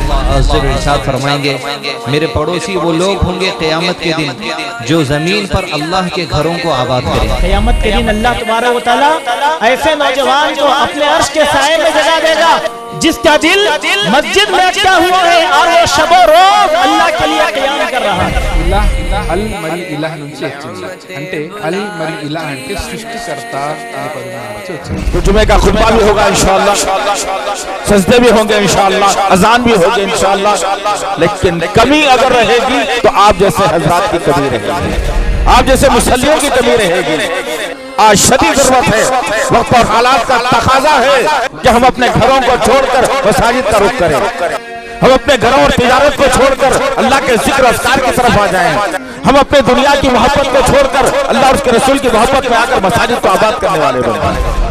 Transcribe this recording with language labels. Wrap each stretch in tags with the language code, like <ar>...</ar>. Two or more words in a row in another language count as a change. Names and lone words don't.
<ur>اللہ</ur> <ar>عز و جل</ar> <ur>ارشاد فرمائیں گے میرے پڑوسی وہ لوگ ہوں گے قیامت کے دن جو زمین پر اللہ کے گھروں کو آباد کریں۔ قیامت کے دن اللہ</ur> <ar>تبارک و تعالیٰ</ar> <ur>ایسے نوجوان کو اپنے عرش کے سائے میں جگہ دے گا جس کا دل مسجد میں اٹکا ہوا ہے اور وہ شب و روز اللہ کے لیے قیام کر رہا ہے۔</ur> <te>అల్ మరి ఇలాహ నుంచి వచ్చింది, అంటే అల్ మరి ఇలాహ అంటే సృష్టికర్త అనే పదం నుంచి వచ్చింది।</te> <ur>تو جمعہ کا خطبہ بھی ہوگا</ur> <ar>انشاءاللہ،</ar> <ur>سجدے بھی ہوں گے</ur> <ar>انشاءاللہ،</ar> <ur>اذان بھی ہوگی</ur> <ar>انشاءاللہ،</ar> <ur>لیکن کمی اگر رہے گی تو آپ جیسے حضرات کی کمی رہے گی، آپ جیسے مصلیوں کی کمی رہے گی۔ آج شدید ضرورت ہے، وقت اور حالات کا تقاضا ہے کہ ہم اپنے گھروں کو چھوڑ کر مساجد کا رخ کریں، ہم اپنے گھروں اور تجارت کو چھوڑ کر اللہ کے ذکر و اذکار کی طرف آ جائیں، ہم اپنے دنیا کی محبت کو چھوڑ کر اللہ اور اس کے رسول کی محبت میں آ کر مساجد کو آباد کرنے والے بن جائیں۔</ur>